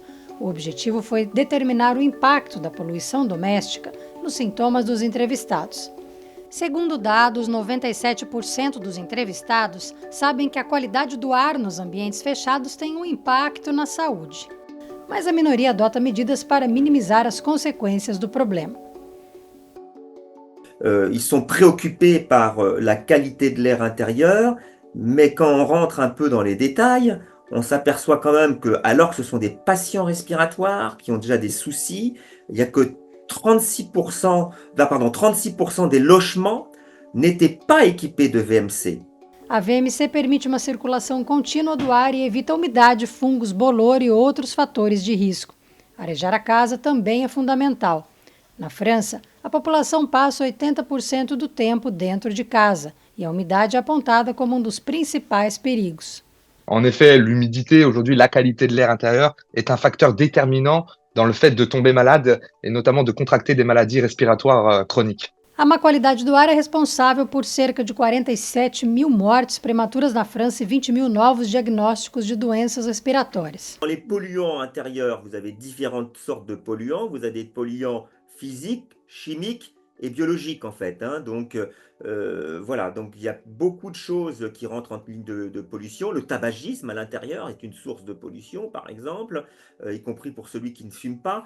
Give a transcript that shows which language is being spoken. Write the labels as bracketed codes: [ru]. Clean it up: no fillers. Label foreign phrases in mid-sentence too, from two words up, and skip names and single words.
[pt] O objetivo foi determinar o impacto da poluição doméstica nos sintomas dos entrevistados. Segundo dados, 97% dos entrevistados sabem que a qualidade do ar nos ambientes fechados tem um impacto na saúde. Mas a minoria adota medidas para minimizar as consequências do problema. [fr] Ils sont préoccupés par la qualité de l'air intérieur, mais quand on rentre un peu dans les détails, on s'aperçoit quand même que, alors que ce sont des patients respiratoires qui ont déjà des soucis, il n'y a que 36% des logements n'étaient pas équipés de VMC. [pt] A VMC permite uma circulação contínua do ar e evita umidade, fungos, bolor e outros fatores de risco. Arejar a casa também é fundamental. Na França, a população passa 80% do tempo dentro de casa e a umidade é apontada como um dos principais perigos. [fr] En effet, l'humidité, aujourd'hui, la qualité de l'air intérieur est un facteur déterminant dans le fait de tomber malade et notamment de contracter des maladies respiratoires chroniques. [pt] A má qualidade do ar é responsável por cerca de 47.000 mortes prematuras na França e 20.000 novos diagnósticos de doenças respiratórias. [fr] Dans les polluants intérieurs, vous avez différentes sortes de polluants. Vous avez des polluants physiques, chimiques et biologiques en fait. Donc voilà, donc il y a beaucoup de choses qui rentrent en ligne de pollution. Le tabagisme à l'intérieur est une source de pollution, par exemple, y compris pour celui qui ne fume pas.